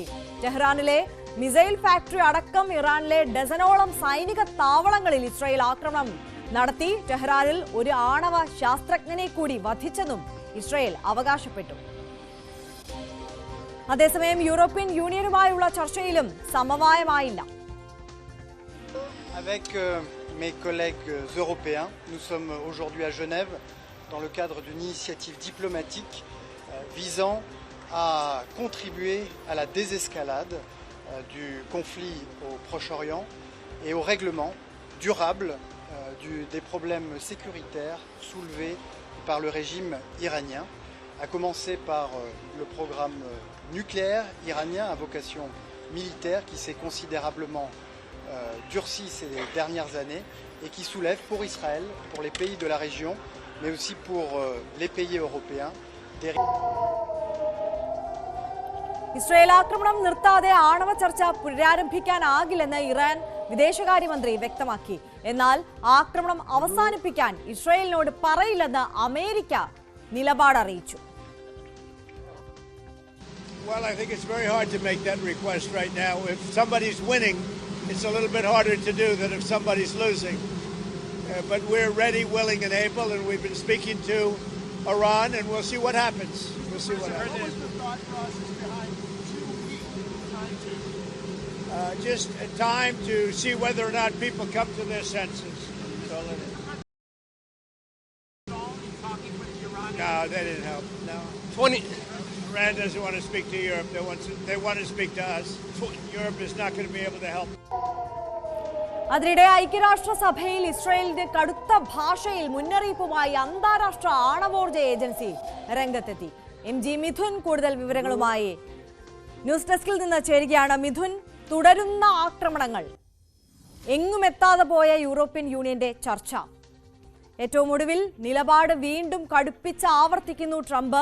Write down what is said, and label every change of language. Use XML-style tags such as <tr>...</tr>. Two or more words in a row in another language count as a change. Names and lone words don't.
<ml>ടെഹ്റാനിലെ മിസൈൽ ഫാക്ടറി അടക്കം ഇറാനിലെ ഡസനോളം സൈനിക താവളങ്ങളിൽ ഇസ്രായേൽ ആക്രമണം നടത്തി. ടെഹ്റാനിൽ ഒരു ആണവ ശാസ്ത്രജ്ഞനെ കൂടി വധിച്ചെന്നും ഇസ്രായേൽ അവകാശപ്പെട്ടു. അതേസമയം യൂറോപ്യൻ യൂണിയനുമായുള്ള ചർച്ചയിലും സമവായമായില്ല.</ml> <fr>Avec mes collègues européens, nous sommes aujourd'hui à Genève dans le cadre d'une initiative diplomatique visant à contribuer à la désescalade du conflit au Proche-Orient et au règlement durable des problèmes sécuritaires soulevés par le régime iranien, à commencer par le programme nucléaire iranien à vocation militaire qui s'est considérablement durci ces dernières années et qui soulève pour Israël, pour les pays de la région, mais aussi pour les pays européens.</fr> <ml>ഇസ്രായേൽ ആക്രമണം നിർത്താതെ ആണവ ചർച്ച പുനരാരംഭിക്കാനാകില്ലെന്ന് ഇറാൻ വിദേശകാര്യമന്ത്രി വ്യക്തമാക്കി. എന്നാൽ ആക്രമണം അവസാനിപ്പിക്കാൻ ഇസ്രായേലിനോട് പറയില്ലെന്ന് അമേരിക്ക നിലപാട് അറിയിച്ചു.</ml> <en>Well, I think it's very hard to make that request right now. If somebody's winning, it's a little bit harder to do than if somebody's losing. But we're ready, willing, and able, and we've been speaking to Iran, and we'll see what happens. We'll see what happens. What was the thought process behind 2 weeks time to? Just a time to see whether or not people come to their senses. That's all it is. No, they didn't help. No. 20. Iran doesn't want to speak to Europe. They want to speak to us. Europe is not going to be able to help.</en> <ml>അതിനിടെ ഐക്യരാഷ്ട്രസഭയിൽ ഇസ്രായേലിന്റെ കടുത്ത ഭാഷയിൽ മുന്നറിയിപ്പുമായി അന്താരാഷ്ട്ര ആണവോർജ ഏജൻസി രംഗത്തെത്തി. MG മിഥുൻ കൂടുതൽ വിവരങ്ങളുമായി ന്യൂസ് ഡെസ്കിൽ നിന്ന് ചേരുകയാണ്. മിഥുൻ, തുടരുന്ന ആക്രമണങ്ങൾ, എങ്ങുമെത്താതെ പോയ യൂറോപ്യൻ യൂണിയന്റെ ചർച്ച, ഏറ്റവും ഒടുവിൽ നിലപാട് വീണ്ടും കടുപ്പിച്ച് ആവർത്തിക്കുന്നു ട്രംപ്.</ml>